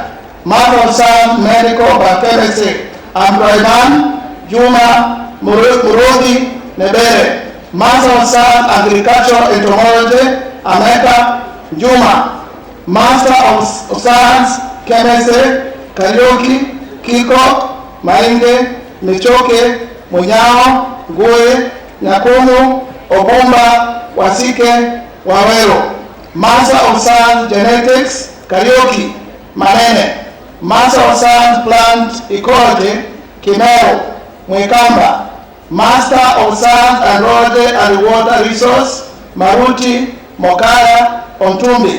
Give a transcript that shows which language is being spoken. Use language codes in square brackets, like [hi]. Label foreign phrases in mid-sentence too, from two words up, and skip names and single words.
[en] Master of Science Medical Biochemistry, Abdurrahman Juma Murodi Nebere. Master of Science Agricultural Entomology, Ameka Juma. Master of Science Chemistry, Karioki Kiko Mainge Michoke Munyao Gue Nyakumu Obumba Wasike Wawero. Master of Science Genetics, Karioki Manene. Master of Science Plant Ecology, Kimero Mwekamba. Master of Science Andrology and Water Resource, Maruti Mokaya Ontumbi.